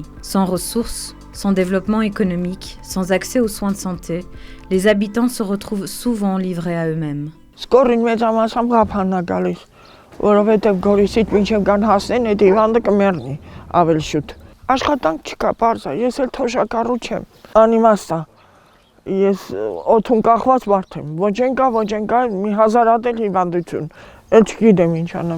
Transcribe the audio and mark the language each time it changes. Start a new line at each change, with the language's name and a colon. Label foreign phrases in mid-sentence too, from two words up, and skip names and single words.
French: Sans ressources, sans développement économique, sans accès aux soins de santé, les habitants se retrouvent souvent livrés à eux-mêmes.
Armenian: որովհետև Գորիսից մինչև գան հասնեն, այդ հիվանդը կմեռնի ավելի շուտ։ Աշխատանք չկա, պարզ է, ես էլ թոշակառու չեմ, անիմաստ է։ Ես օդում կախված մարդ եմ, ոչ են կա, մի 1000 հատ էլ հիվանդություն, էլ չգիտեմ ինչ անեմ։